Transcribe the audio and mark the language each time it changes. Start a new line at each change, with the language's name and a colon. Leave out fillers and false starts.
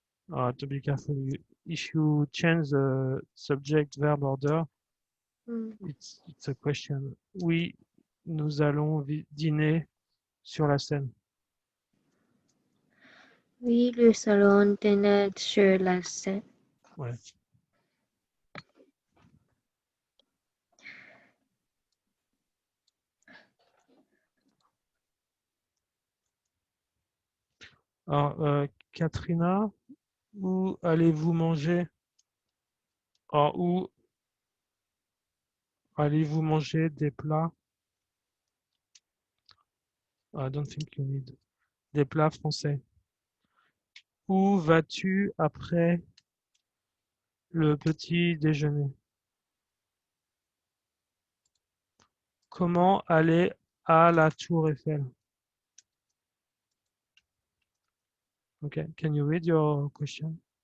English: To be careful, if you change the subject verb order, it's a question.
French: Oui, nous allons dîner sur la scène. Oui, le salon dîner sur la scène. Ouais. Alors, Katrina, où allez-vous manger? Alors, où allez-vous manger des plats?
English: I don't think you need.
French: Des plats français. Où vas-tu après le petit déjeuner? Comment aller à la Tour Eiffel?
English: Okay, can you read your question?